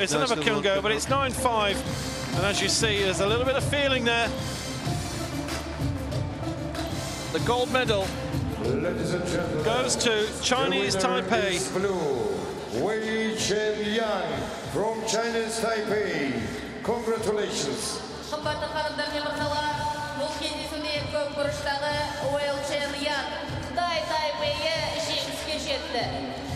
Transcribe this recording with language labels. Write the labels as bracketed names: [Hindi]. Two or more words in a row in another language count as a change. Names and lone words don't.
[English] It's another Kyungo, but it's 9-5. And as you see, there's a little bit of feeling there. The gold medal goes to Chinese Taipei. Blue, Wei Chen Yang from Chinese Taipei. Congratulations. [Kazakh] Қымбатты ханымдар мен мырзалар, бұл кездесуде көк бұрыштағы Wei Chen Yang Қытай Тайпейі жеңіске жетті.